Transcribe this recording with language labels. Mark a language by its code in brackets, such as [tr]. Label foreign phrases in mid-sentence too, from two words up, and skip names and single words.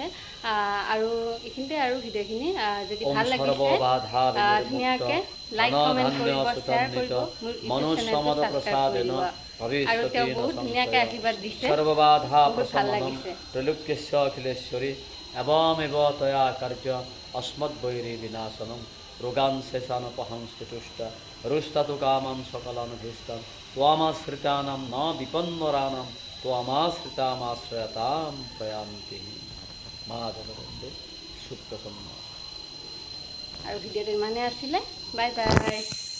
[as] আৰু এইখিনিতে আৰু ভিডিঅ'খিনি যদি ভাল লাগিছে ধুনীয়াকৈ লাইক কমেণ্ট কৰিব, শ্বেয়াৰ কৰিব, মোৰ ইউটিউব চেনেলটো ছাবস্ক্ৰাইব কৰিব। আৰু তেওঁ বহুত ধুনীয়াকৈ আশীৰ্বাদ দিছে, বহুত ভাল লাগিছে। [sa] ত্ৰৈলোক্যস্য অখিলেশ্বৰী এৱমেৱ তয়া কাৰ্য अस्मद्वैरी विनाशनम रोगान शेषानुपहंस्तुष्ट रुष्टतु कामं सकलानुभीष्टं त्वामाश्रितानां न विपन्नराणां त्वामाश्रितामाश्रयतां प्रयान्ति माधवन्दे सुप्रसन्न। [as] আৰু ভিডিঅ'টো ইমানেই আছিলে। বাই বাই।